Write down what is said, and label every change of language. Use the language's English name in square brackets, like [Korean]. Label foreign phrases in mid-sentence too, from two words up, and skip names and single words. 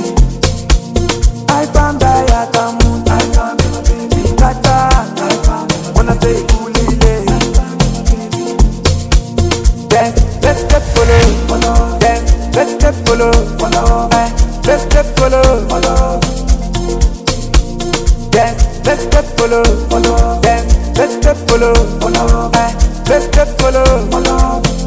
[Tsonga] Ai famba ya ka munhu, ai fambe ma baby ka tlanga, ai fambe vona se hi kulile, ai fambe ma baby. [English] Dance, let's step follow, follow. Dance, let's step follow, follow. Let's step follow, follow. Dance, let's step follow, follow. Dance, let's step follow, follow. Let's step follow, follow.